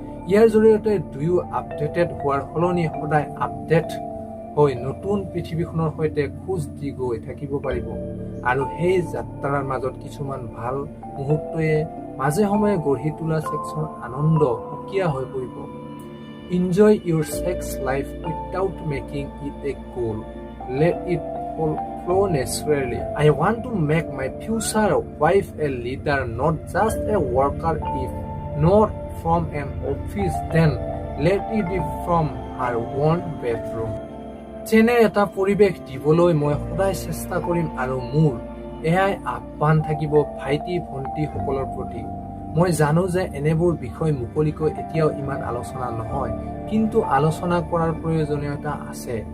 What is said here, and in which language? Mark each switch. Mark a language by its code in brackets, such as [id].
[as] ইয়াৰ জৰিয়তে দুয়ো আপডেটেড হোৱাৰ সলনি সদায় আপডেট হৈ নতুন পৃথিৱীখনৰ সৈতে খোজ দি গৈ থাকিব পাৰিব আৰু সেই যাত্ৰাৰ মাজত কিছুমান ভাল মুহূৰ্তয়ে মাজে সময়ে গঢ়ি তোলা ছেক্সৰ আনন্দ সুকীয়া হৈ পৰিব। [en] Enjoy your sex life without making it a goal. Let it flow naturally. I want to make my future wife a leader, not just a worker. If not from an office, then let it be from her own bedroom. [as] যেনে এটা পৰিৱেশ দিবলৈ মই সদায় চেষ্টা কৰিম আৰু মোৰ এয়াই আহ্বান থাকিব ভাইটি ভণ্টিসকলৰ প্ৰতি। মই জানো যে এনেবোৰ বিষয় মুকলিকৈ এতিয়াও ইমান আলোচনা নহয়, কিন্তু আলোচনা কৰাৰ প্ৰয়োজনীয়তা আছে।